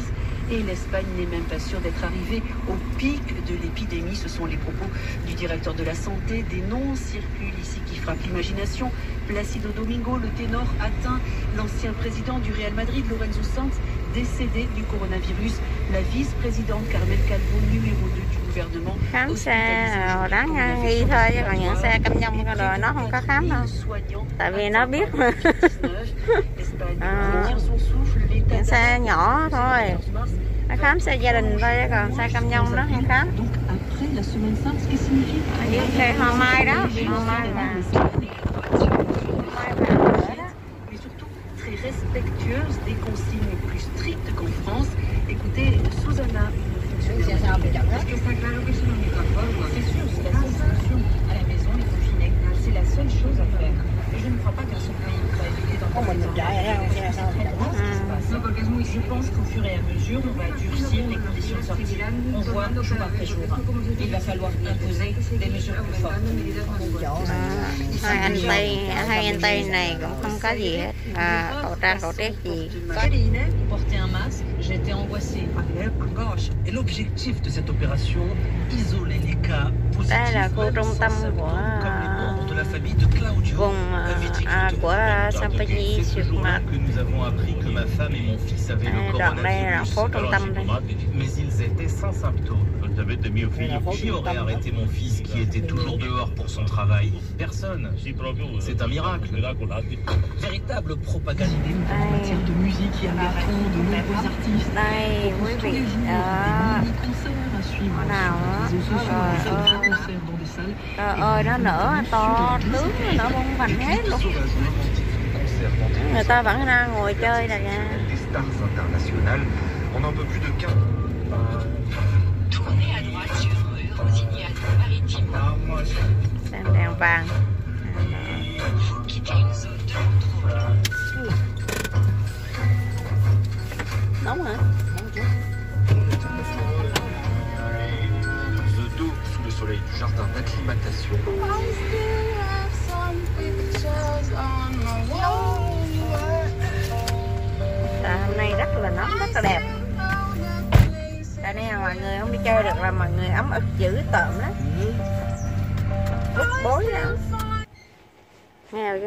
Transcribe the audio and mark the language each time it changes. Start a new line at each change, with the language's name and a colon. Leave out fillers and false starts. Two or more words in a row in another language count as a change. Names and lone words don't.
French: Et l'Espagne n'est même pas sûre d'être arrivée au pic de l'épidémie. Ce sont les propos du directeur de la santé. Des noms circulent ici qui frappent l'imagination. Placido Domingo, le ténor, atteint. L'ancien président du Real Madrid, Lorenzo Sanz, décédé du coronavirus. La vice-présidente Carmen Calvo, numéro 2 du gouvernement.
Vietnamese: Khám xe đáng nghi thôi, chứ còn những xe cam nhông rồi nó không có khám đâu. Tại vì nó biết mà. Những xe nhỏ thôi. Nó khám xe gia đình thôi, chứ còn xe cam nhông nó không khám. Với xe hoa mai đó, hoa mai vàng.
French: Respectueuse des consignes plus strictes qu'en France. Écoutez, Susanna, une fonctionnaire. C'est sûr, c'est la seule solution à la maison, les confinés. C'est la seule chose à faire. Et je ne crois pas qu'un seul pays va éviter d'en parler. Je pense qu'au fur et à mesure, on va durcir les conditions de sortie. On voit jour après jour. Il va falloir imposer des mesures plus fortes.
Vietnamese: Hai anh Tây này cũng không có gì hết, khẩu trang khẩu trang gì.
French: Porter un masque, j'étais angoissée. Et l'objectif de cette opération, isoler les cas positifs.
Vietnamese: Đây là khu trung tâm của vùng của Sampagny Sud Mạc. Đoạn đây là phố trung tâm đây.
French: Mais ils étaient sans symptômes. Qui aurait arrêté mon fils qui était toujours dehors pour son travail? Personne. C'est un miracle. Véritable propagande. En matière de musique, il y a marathon de nombreux artistes.
Vietnamese: Đây quý vị, nào trời ơi nó nở to tướng, nó nở bông vành hết luôn. Người ta vẫn đang ngồi chơi nè nha. Đèn vàng. Nóng hả?
French: De dos sous le soleil du jardin d'acclimatation.
Vietnamese: Hôm nay rất là nóng, rất là đẹp. Tại đây là mọi người không đi chơi được, là mọi người ấm ức dữ tợn lắm. Bức bối lắm. Nghe rồi kìa.